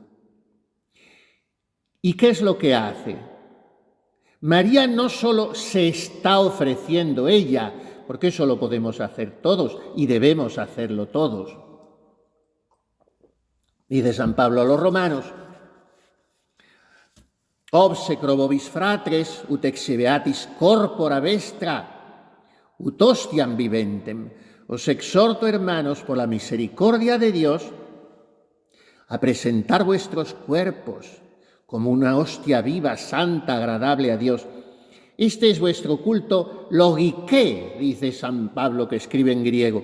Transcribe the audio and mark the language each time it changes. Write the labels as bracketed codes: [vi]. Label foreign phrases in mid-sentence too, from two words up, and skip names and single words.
[es] ¿Y qué es lo que hace? María no solo se está ofreciendo ella, porque eso lo podemos hacer todos y debemos hacerlo todos. Dice San Pablo a los romanos, [la] obsecro vobis fratres, ut exhibeatis corpora vestra, ut hostiam viventem. [es] Os exhorto, hermanos, por la misericordia de Dios, a presentar vuestros cuerpos como una hostia viva, santa, agradable a Dios. Este es vuestro culto logike, dice San Pablo, que escribe en griego.